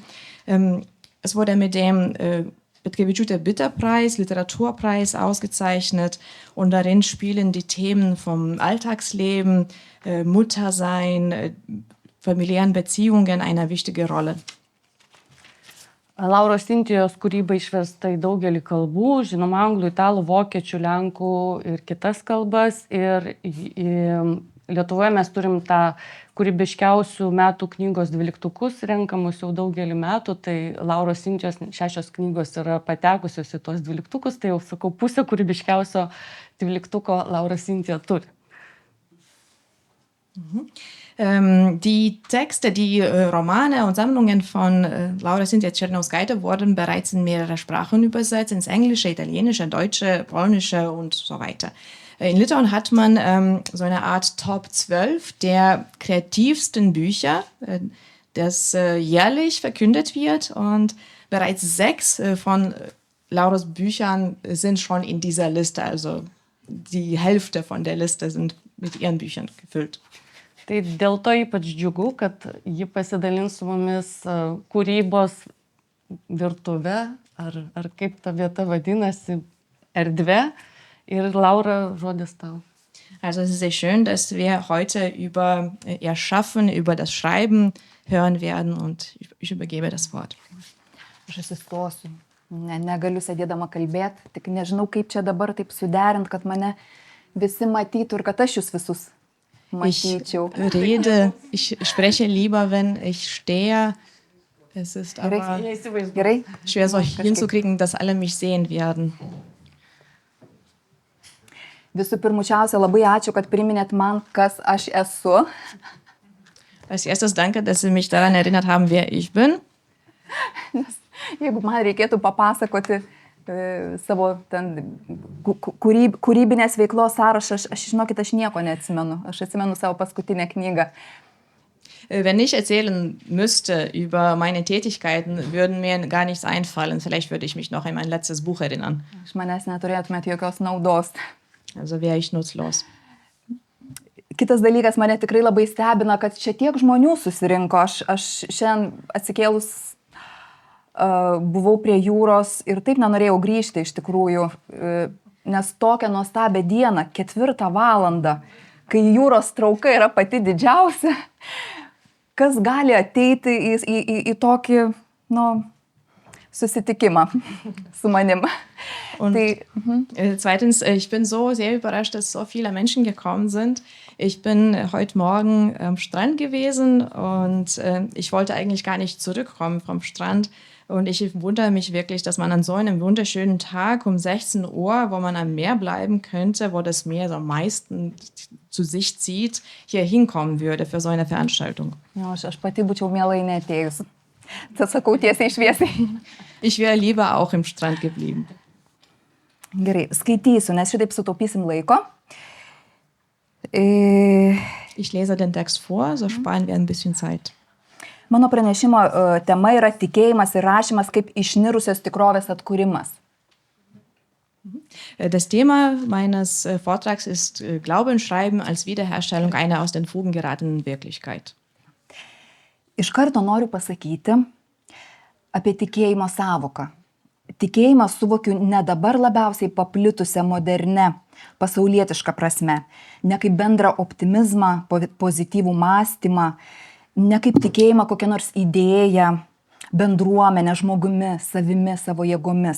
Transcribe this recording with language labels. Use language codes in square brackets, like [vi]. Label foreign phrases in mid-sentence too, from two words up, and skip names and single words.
[de] Es wurde mit dem Petkevičiūtė Bitterpreis, Literaturpreis ausgezeichnet und darin spielen die Themen vom Alltagsleben, Muttersein, familiären Beziehungen eine wichtige Rolle. [lt] Lauros Sintijos kūryba išversta į daugelį kalbų, žinoma, anglų, italų, vokiečių, lenkų ir kitas kalbas. Ir Lietuvoje mes turim tą kūrybiškiausių metų knygos dvyliktukus renkamus jau daugelį metų, tai Lauros Sintijos 6 knygos yra patekusios į tos dvyliktukus, tai jau sakau, pusę kūrybiškiausio dvyliktuko Laura Sintija turi. [de] Die Texte, die Romane und Sammlungen von Laura Sintija Černiauskaitė wurden bereits in mehrere Sprachen übersetzt, ins Englische, Italienische, Deutsche, Polnische und so weiter. In Litauen hat man so eine Art Top 12 der kreativsten Bücher, das jährlich verkündet wird. Und bereits 6 von Lauras Büchern sind schon in dieser Liste. Also die Hälfte von der Liste sind mit ihren Büchern gefüllt. [lt] Tai dėl to ypač džiugu, kad ji pasidalins su mumis kūrybos virtuve, ar kaip ta vieta vadinasi, erdve. Ir Laura, žodis tau. [de] Also es ist sehr schön, dass wir heute über ihr Schaffen, über das Schreiben hören werden und ich übergebe das Wort. [lt] Aš atsistosiu. Negaliu sėdėdama kalbėti, tik nežinau, kaip čia dabar taip suderint, kad mane visi matytų ir kad aš jūs visus matyčiau. [de] Ich spreche lieber, wenn ich stehe. Es ist aber [lt] Gerai? [de] schwer, so hinzukriegen, dass alle mich sehen werden. [lt] Visų pirmučiausia, labai ačiū, kad priminėt man, kas aš esu. [de] Als erstes danke, dass Sie mich daran erinnert haben, wer ich bin. [lt] Jeigu man reikėtų papasakoti savo ten kūrybinės veiklos sąrašą, aš žinokit, aš nieko neatsimenu. Aš atsimenu savo paskutinę knygą. [de] Wenn ich erzählen müsste über meine Tätigkeiten, würden mir gar nichts einfallen. Vielleicht würde ich mich noch an mein letztes Buch erinnern. [lt] Iš manęs neturėtumėt jokios naudos. [de] Also wäre ich nutzlos. [lt] Kitas dalykas mane tikrai labai stebina, kad čia tiek žmonių susirinko. Aš šiandien atsikėlus buvau prie jūros ir taip nenorėjau grįžti iš tikrųjų, nes tokią nuostabią dieną, 4 valandą, kai jūros trauka yra pati didžiausia, kas gali ateiti į tokį, susitikimą su manim. [de] Und zweitens, ich bin so sehr überrascht, dass so viele Menschen gekommen sind. Ich bin heute Morgen am Strand gewesen und ich wollte eigentlich gar nicht zurückkommen vom Strand. Und ich wundere mich wirklich, dass man an so einem wunderschönen Tag um 16 Uhr, wo man am Meer bleiben könnte, wo das Meer so am meisten zu sich zieht, hier hinkommen würde für so eine Veranstaltung. Ja, [lt] aš pati būčiau mielai neatėjus. Tas sakau tiesiai šviesiai. [de] Ich wäre lieber auch im Strand geblieben. [lt] Gerai, skaitysiu, nes šitaip sutaupysim laiko. [de] Ich lese den Text vor, so sparen wir ein bisschen Zeit. [lt] Mano pranešimo tema yra tikėjimas ir rašymas kaip išnirusios tikrovės atkūrimas. [de] Das Thema meines Vortrags ist Glaube und Schreiben als Wiederherstellung einer aus den Fugen geratenen Wirklichkeit. [lt] Iš karto noriu pasakyti apie tikėjimo sąvoką. Tikėjimą suvokiu ne dabar labiausiai paplitusią modernę, pasaulietišką prasme, ne kaip bendrą optimizmą, pozityvų mąstymą, ne kaip tikėjimą kokią nors idėją, bendruomenę, žmogumi, savimi, savo jėgomis.